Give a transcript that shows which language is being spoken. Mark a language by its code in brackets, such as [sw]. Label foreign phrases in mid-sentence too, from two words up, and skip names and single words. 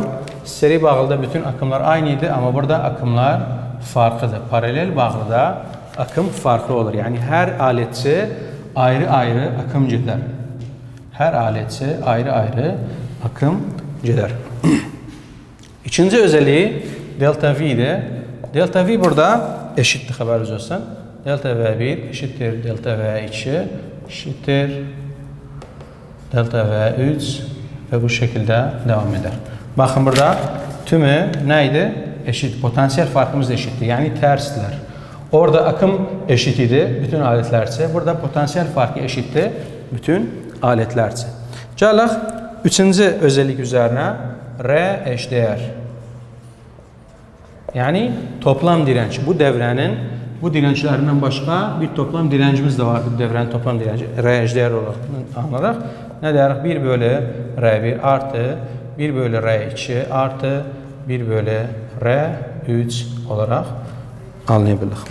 [tr] Seri bağlıda bütün akımlar aynı idi, amma burada akımlar farklıdır. Paralel bağlıda akım farklı olur. [az] Yəni, hər alətçi ayrı-ayrı akım gedər. Hər alətçi ayrı-ayrı akım gedər. [tr] İkinci özelliği delta V'dir. Delta V burada eşittir, [az] xəbəriniz olsun. [tr] Delta V1 eşittir delta V2 eşittir delta V3 [az] və bu şəkildə [tr] devam eder. [az] Baxın, burada tümü nə idi? [tr] Eşit. [az] Potansiyel farkımız da eşitdir. Yəni tərsdirlər. Orada akım eşit idi bütün alətlər üçün. Burada potansiyel farkı eşitdir bütün alətlər üçün. Gələk üçüncü özellik üzərinə. [tr] R eşdeğer. Yani toplam direnç. Bu devrenin bu dirençlerinden başka bir toplam direncimiz de var. Bu devrenin toplam direnci R eşdeğer olarak anlarak ne deriz? 1 bölü R1 artı 1 bölü R2 artı 1 bölü R3 olarak anlayabilirik.